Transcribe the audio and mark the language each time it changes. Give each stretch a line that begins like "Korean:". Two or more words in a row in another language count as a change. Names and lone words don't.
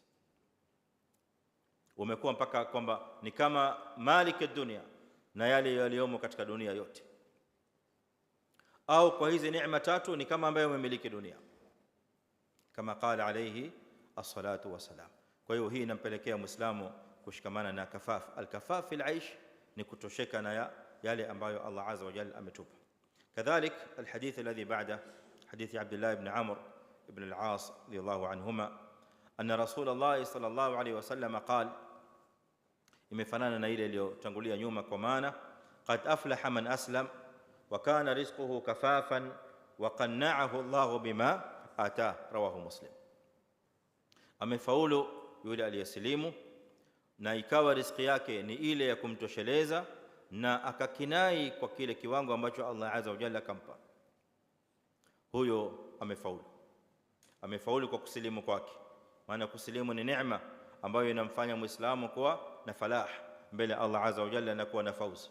Swahili: Umekuwa mpaka kwamba ni kama
Arabic: مالك الدنيا
Swahili: na yale yaliyomo katika dunia yote, au kwa hizi neema tatu ni kama ambaye umemiliki dunia, kama
Arabic: قال عليه الصلاة والسلام.
Swahili: Kwa hiyo hii inampelekea Muislamu kushikamana na kafaf.
Arabic: الكفاف في العيش
Swahili: ni kutosheka na yale ambayo Allah
Arabic: عز وجل
Swahili: ametupa.
Arabic: كذلك الحديث الذي بعد حديث عبد الله بن عمرو بن العاص رضي الله عنهما أن رسول الله صلى الله عليه وسلم قال,
Swahili: imefanana na ile iliyotangulia nyuma, kwa maana
Arabic: قد أفلح من أسلم وكان رزقه كفافا وقنعه الله بما آتاه رواه مسلم.
Swahili: Amefaulu yule aliyesilimu na ikawa riziki yake ni ile ya kumtosheleza na akakinai kwa kile kiwango ambacho Allah
Arabic: عز وجل
Swahili: kampa, huyo amefaulu. Amefaulu kwa kusilimu kwake, maana kusilimu ni neema ambayo inamfanya Muislamu kuwa na falah mbele Allah
Arabic: عز وجل
Swahili: na kuwa na fauzi.